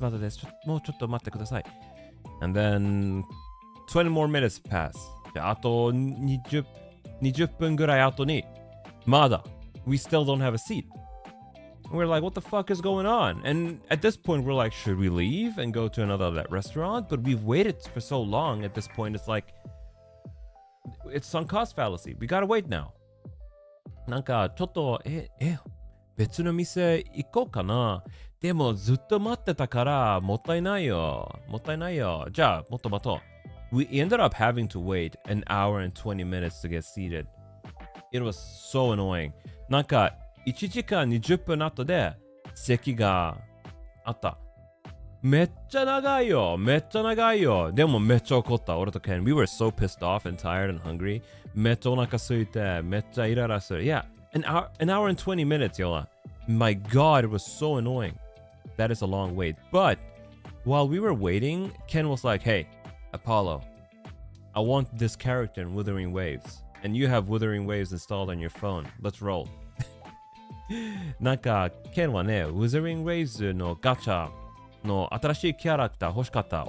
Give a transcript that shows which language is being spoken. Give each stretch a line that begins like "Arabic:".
Japanese: もうちょっと待ってください。
English: And then 20 more minutes pass.
Japanese: じゃあ、あと20分ぐらい後に、まだ
English: we still don't have a seat. And we're like, what the fuck is going on? And at this point, we're like, should we leave and go to another restaurant? But we've waited for so long. At this point, it's like, it's sunk cost fallacy. We gotta wait now.
Japanese: なんか、ちょっと、別の店行こうかな。でも、ずっと待ってたから、もったいないよ。じゃあ、もっと待とう。
English: We ended up having to wait an hour and 20 minutes to get seated. It was so annoying.
Japanese: なんか、1時間20分後で席があった。めっちゃ長いよ。でもめっちゃ怒った。俺とケン。
English: We were so pissed off and tired and hungry.
Japanese: めっちゃお腹空いて、めっちゃイライラする。いや、
English: An hour and 20 minutes, Yola. My God, it was so annoying. That is a long wait. But while we were waiting, Ken was like, hey, Apollo, I want this character in Wuthering Waves. And you have Wuthering Waves installed on your phone. Let's roll.
Japanese: なんか、ケンはね、Wuthering Waves のガチャの新しいキャラクター欲しかった。